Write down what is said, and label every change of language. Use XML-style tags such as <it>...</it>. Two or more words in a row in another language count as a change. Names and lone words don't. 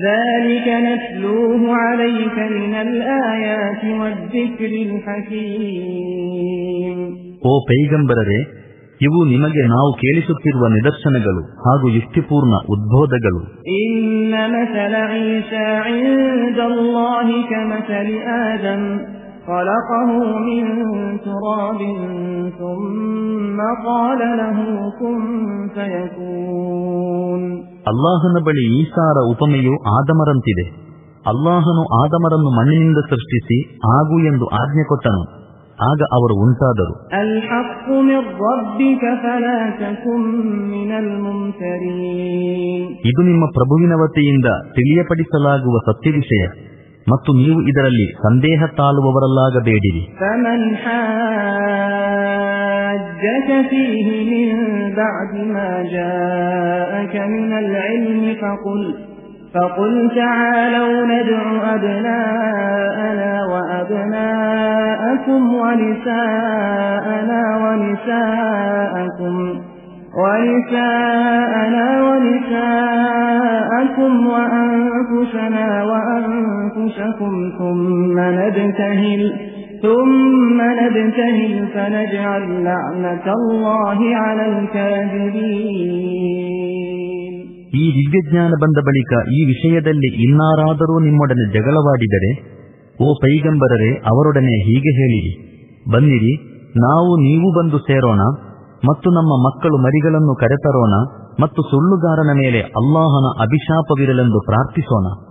<kn>ಓ ಪೈಗಂಬರರೇ, ಇವು ನಿಮಗೆ ನಾವು ಕೇಳಿಸುತ್ತಿರುವ ನಿದರ್ಶನಗಳು ಹಾಗೂ ಯುಕ್ತಿಪೂರ್ಣ ಉದ್ಬೋಧಗಳು.</kn> <ar>إن مثل عيسى عند الله كمثل آدم خلقه من تراب ثم قال له كن فيكون.</ar> <kn>ಅಲ್ಲಾಹನ ಬಳಿ ಈಸಾರ ಉಪಮೆಯು ಆದಮರಂತಿದೆ. ಅಲ್ಲಾಹನು ಆದಮರನ್ನು ಮಣ್ಣಿನಿಂದ ಸೃಷ್ಟಿಸಿ ಆಗು ಎಂದು ಆಜ್ಞೆ ಕೊಟ್ಟನು. ಆಗ ಅವರು ಉಂಟಾದರು. ಇದು ನಿಮ್ಮ ಪ್ರಭುವಿನ ವತಿಯಿಂದ ತಿಳಿಯಪಡಿಸಲಾಗುವ ಸತ್ಯ ವಿಷಯ ಮತ್ತು ನೀವು ಇದರಲ್ಲಿ ಸಂದೇಹ ತಾಳುವವರಲ್ಲಾಗಬೇಡಿರಿ.</kn> <ar>فقل تعالوا ندع أبناءنا وأبناءكم ونساءنا ونساءكم وأنفسنا وأنفسكم ثم نبتهل فنجعل لعنة الله على الكاذبين.</ar> <kn>ಈ ದಿವ್ಯಜ್ಞಾನ ಬಂದ ಬಳಿಕ ಈ ವಿಷಯದಲ್ಲಿ ಇನ್ನಾರಾದರೂ ನಿಮ್ಮೊಡನೆ ಜಗಳವಾಡಿದರೆ, ಓ ಪೈಗಂಬರರೇ, ಅವರೊಡನೆ ಹೀಗೆ ಹೇಳಿರಿ, ಬನ್ನಿರಿ, ನೀವು ಬಂದು ಸೇರೋಣ ಮತ್ತು ನಮ್ಮ ಮಕ್ಕಳು ಮರಿಗಳನ್ನು ಕರೆತರೋಣ ಮತ್ತು ಸುಳ್ಳುಗಾರನ ಮೇಲೆ ಅಲ್ಲಾಹನ ಅಭಿಶಾಪವಿರಲೆಂದು ಪ್ರಾರ್ಥಿಸೋಣ.</kn>